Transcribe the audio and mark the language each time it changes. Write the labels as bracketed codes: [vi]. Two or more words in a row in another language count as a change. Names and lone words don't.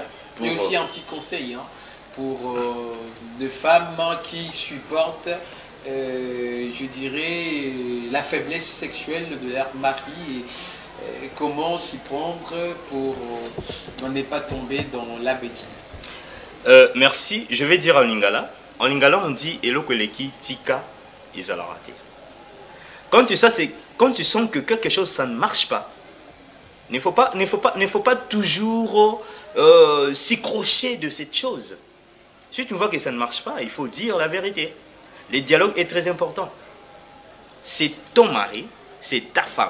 [fr] Et aussi un petit conseil pour des femmes qui supportent, je dirais, la faiblesse sexuelle de leur mari et comment s'y prendre pour ne pas tomber dans la bêtise. Merci, je vais dire en lingala. En lingala, on dit [ln] elokweleki tika izalarate. [fr] Quand tu sens que quelque chose ça ne marche pas, il ne faut pas toujours s'y crocher de cette chose. Si tu vois que ça ne marche pas, il faut dire la vérité. Le dialogue est très important. C'est ton mari, c'est ta femme.